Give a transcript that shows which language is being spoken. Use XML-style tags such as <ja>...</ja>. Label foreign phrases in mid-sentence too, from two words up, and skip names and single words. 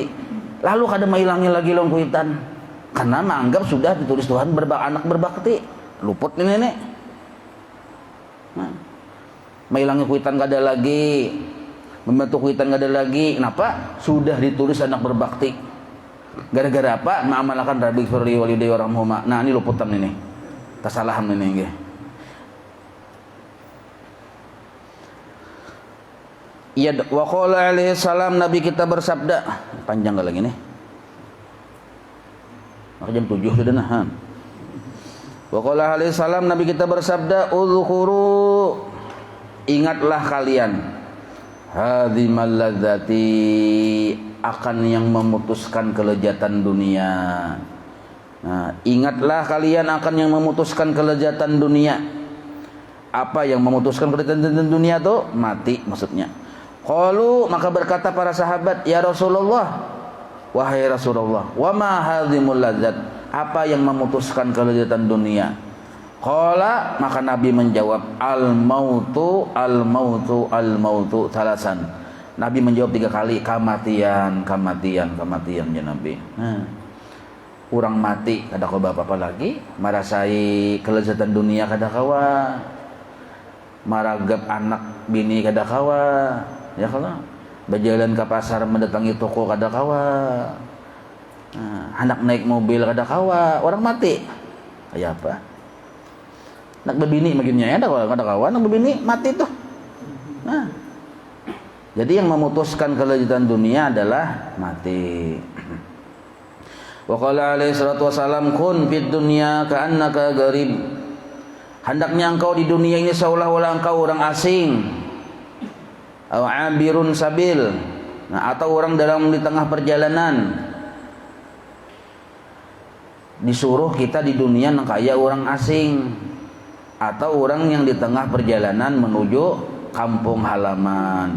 <bjn>Lalu kada mahilangnya lagi lawan kuitan, karena menganggap sudah ditulis Tuhan anak berbakti, luput ini. Nah, mahilangnya kuitan gak ada lagi, membantu kuitan gak ada lagi. Kenapa? Sudah ditulis anak berbakti. Gara-gara apa? Mengamalkan</bjn> <ar>رب اغفر لي ولوالدي وارحمهما.</ar> <bjn>Nah, ini luputan ini, kesalahan ini nggih.</bjn> <ar>Ya, وقال عليه السلام,</ar> <bjn>Nabi kita bersabda, panjang gak lagi nih? Maka jam 7 sudah nah.</bjn> <ar>وقال عليه السلام,</ar> <id>Nabi kita bersabda, "Udhkuru, ingatlah kalian,</id> <ar>هاذم اللذات,</ar> <id>akan yang memutuskan kelezatan dunia." Nah, ingatlah kalian akan yang memutuskan kelezatan dunia. Apa yang memutuskan kelezatan dunia tuh? Mati maksudnya. Qalu, maka berkata para sahabat,</id> <ar>"يا رسول الله,</ar> <id>wahai Rasulullah,</id> <ar>وما هاذم اللذات?"</ar> <id>Apa yang memutuskan kelezatan dunia? Qala, maka Nabi menjawab,</id> <ar>الموت ثلاثا.</ar> <id>Nabi menjawab 3 kali, kematian ya Nabi.</id> <bjn>Nah, orang mati kada kawa apa lagi, marasai kelezatan dunia kada kawa, maragap anak bini kada kawa, ya kalau berjalan ke pasar mendatangi toko kada kawa. Nah, anak naik mobil kada kawa, orang mati kayak apa? Anak bebini makinnya ya, kada kawa, anak bebini mati tuh.</bjn> <id>Nah, jadi yang memutuskan kelezatan dunia adalah mati.</id> <ar>وقال عليه الصلاة والسلام كن في الدنيا كأنك غريب.</ar> <id>Hendaknya engkau di dunia ini seolah-olah engkau orang asing.</id> <ar>أو عابر سبيل.</ar> <id>Nah, atau orang di tengah perjalanan.</id> <bjn>Disuruh kita di dunia nang kaya orang asing, atau orang yang di tengah perjalanan menuju kampung halaman.</bjn>